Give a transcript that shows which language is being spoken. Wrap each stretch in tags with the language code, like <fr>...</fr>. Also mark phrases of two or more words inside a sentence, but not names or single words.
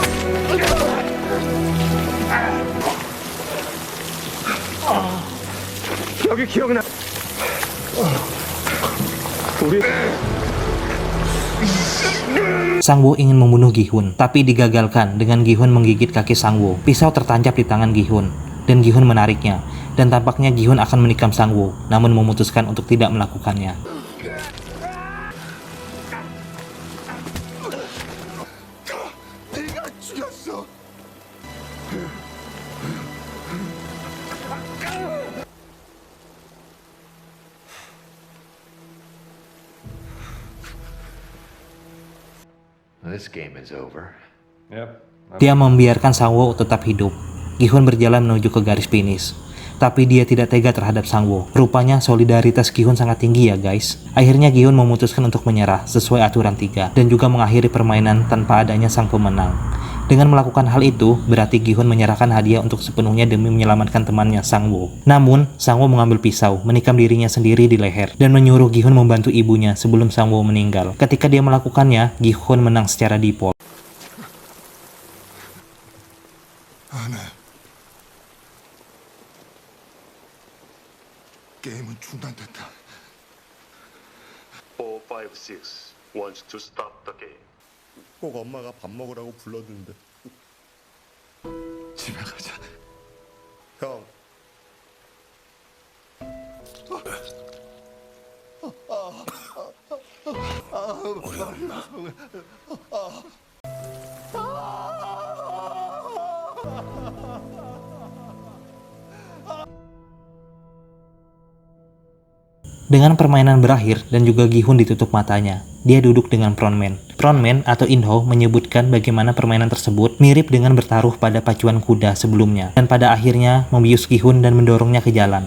<ko>여기 기억나.</ko> <id>Sangwoo ingin membunuh Gi-hun, tapi digagalkan dengan Gi-hun menggigit kaki Sangwoo. Pisau tertancap di tangan Gi-hun, dan Gi-hun menariknya. Dan tampaknya Gi-hun akan menikam Sangwoo, namun memutuskan untuk tidak melakukannya.</id> <ko>네가 죽였어.</ko> <en>This game is over. Yep.</en> <id>Dia membiarkan Sangwoo tetap hidup. Gi-hun berjalan menuju ke garis finish. Tapi dia tidak tega terhadap Sangwoo. Rupanya solidaritas Gi-hun sangat tinggi ya guys. Akhirnya Gi-hun memutuskan untuk menyerah sesuai aturan 3 dan juga mengakhiri permainan tanpa adanya sang pemenang. Dengan melakukan hal itu, berarti Gi-hun menyerahkan hadiah untuk sepenuhnya demi menyelamatkan temannya Sangwoo. Namun, Sangwoo mengambil pisau, menikam dirinya sendiri di leher dan menyuruh Gi-hun membantu ibunya sebelum Sangwoo meninggal. Ketika dia melakukannya, Gi-hun menang secara default.</id> <ko>안 해. 게임은 중단됐다.</ko> <en>4, 5, 6 wants to stop the game.</en> <ko>꼭 엄마가 밥 먹으라고 불러준대. 집에 가자. 형. 우리 엄마.</ko> <id>Dengan permainan berakhir dan juga Gi-hun ditutup matanya, dia duduk dengan frontman. Frontman atau In-ho menyebutkan bagaimana permainan tersebut mirip dengan bertaruh pada pacuan kuda sebelumnya dan pada akhirnya membius Gi-hun dan mendorongnya ke jalan.</id>